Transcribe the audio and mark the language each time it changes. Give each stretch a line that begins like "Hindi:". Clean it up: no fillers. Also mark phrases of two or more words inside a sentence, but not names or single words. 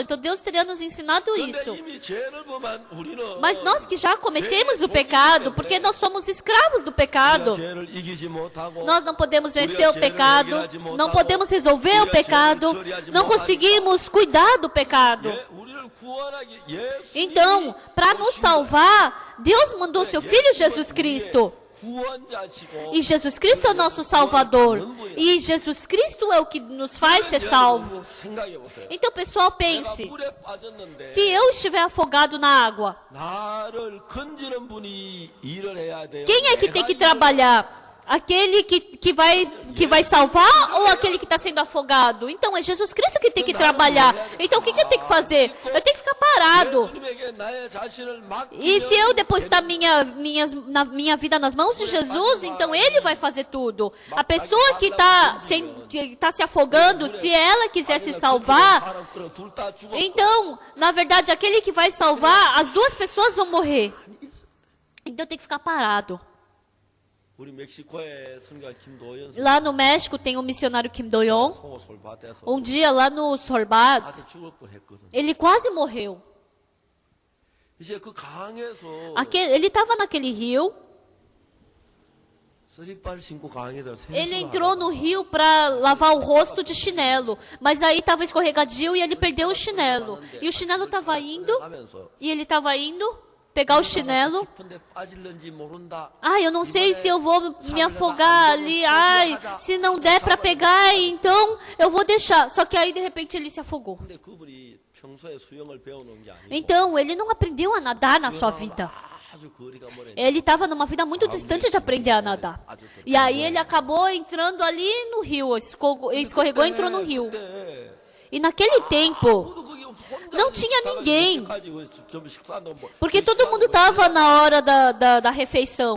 Portuguese: Então Deus teria nos ensinado isso. Mas nós que já cometemos o pecado, porque nós somos escravos do pecado, nós não podemos vencer o pecado, não podemos resolver o pecado, não conseguimos cuidar do pecado. Então, para nos salvar, Deus mandou seu Filho Jesus Cristo. E Jesus Cristo é o nosso Salvador. E Jesus Cristo é o que nos faz ser salvos.
Korean: 생각해 보세요.
Portuguese: Então, pessoal,
Korean: 내가
Portuguese: pense.
Korean: 물에 빠졌는데
Portuguese: Se eu estiver afogado na água,
Korean: 나를 건지는 분이 일을 해야 돼요.
Portuguese: quem é que tem que
Korean: 내가
Portuguese: trabalhar? Aquele que vai salvar ou aquele que está sendo afogado? Então é Jesus Cristo que tem que trabalhar. Então o que eu tenho que fazer? Eu tenho que ficar parado.
Korean: 예수님에게 나의 자신을
Portuguese: E se eu
Korean: 맡기면
Portuguese: depositar minha vida nas mãos de Jesus, então Ele vai fazer tudo. A pessoa que está se afogando, se ela quiser se salvar,
Korean: 둘 다 죽어.
Portuguese: então, na verdade, aquele que vai salvar, as duas pessoas vão morrer. Então tem que ficar parado.
Korean: 우리 멕시코의 선교사 김도연
Portuguese: Lá no México tem o missionário Kim Do-young.
Korean: 성호 솔밭에서
Portuguese: Um dia lá no Sorbat,
Korean: 가서 죽을 뻔했거든.
Portuguese: ele quase morreu.
Korean: 이제 그 강에서
Portuguese: Ele estava naquele rio,
Korean: 쓰리발 신고 강에 들어
Portuguese: ele entrou no rio para lavar o rosto de chinelo, mas aí estava escorregadio e ele perdeu o chinelo. E o chinelo estava indo, e ele estava indo pegar o chinelo.
Korean: 깊은데 빠질는지 모른다.
Portuguese: Ai, eu não sei se eu vou me afogar ali. Ai, se não der para pegar, então eu vou deixar. Só que aí de repente ele se afogou.
Korean: 근데 그분이 평소에 수영을 배워놓은 게 아니고
Portuguese: Então ele não aprendeu a nadar na sua vida.
Korean: 아주 거리가 멀어.
Portuguese: Ele estava numa vida muito distante de aprender a nadar. E aí ele acabou entrando ali no rio, escorregou e entrou no rio. E naquele tempo não tinha ninguém, porque todo mundo estava na hora da refeição.